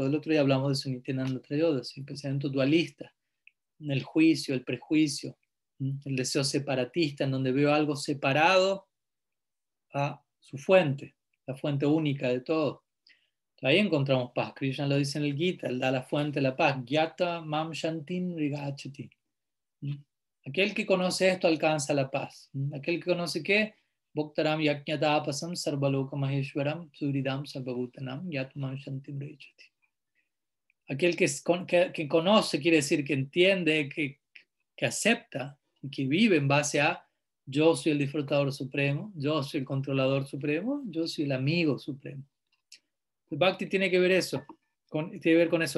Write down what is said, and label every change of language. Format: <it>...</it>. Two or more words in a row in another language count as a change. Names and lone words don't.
<es>Del otro día hablamos de eso en Nityananda Trayodashi, el pensamiento dualista, el juicio, el prejuicio, el deseo separatista, en donde veo algo separado a su fuente, la fuente única de todo. Ahí encontramos paz. Krishna lo dice en el Gita, él da la fuente de la paz.</es> <sa>ज्ञात्वा मां शान्तिम् ऋच्छति.</sa> <es>Aquel que conoce esto alcanza la paz. Aquel que conoce qué,</es> <sa>भोक्तारं यज्ञतपसां सर्वलोक महेश्वरम् सुहृदं सर्वभूतानां ज्ञात्वा मां शान्तिम् ऋच्छति.</sa> <es>Aquel que conoce quiere decir que entiende, que acepta y que vive en base a yo soy el disfrutador supremo, yo soy el controlador supremo, yo soy el amigo supremo. El Bhakti tiene que ver eso, tiene que ver con eso.</es>